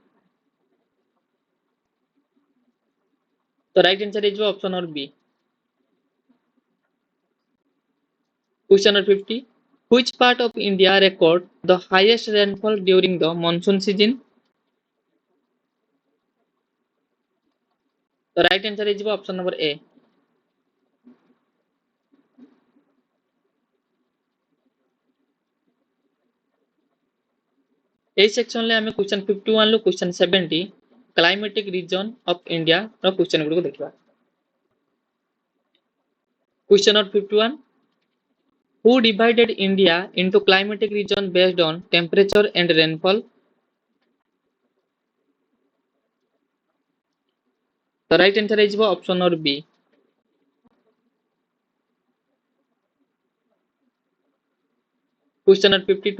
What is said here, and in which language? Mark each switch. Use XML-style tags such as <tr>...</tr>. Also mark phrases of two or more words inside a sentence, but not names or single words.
<en>The right answer is option number B. Question number 50. Which part of India record the highest rainfall during the monsoon season? The right answer is option number A.</en> <or>এই ସେକ୍ସନରେ ଆମେ କ୍ୱେଶ୍ଚନ 51 ରୁ କ୍ୱେଶ୍ଚନ 70</or> <en>climatic region of India</en> <or>ର କ୍ୱେଶ୍ଚନ ଗୁଡ଼ିକୁ ଦେଖିବା।</or> <en>question number 51. Who divided India into climatic region based on temperature and rainfall? The right answer is option number B. Question number 52.</en>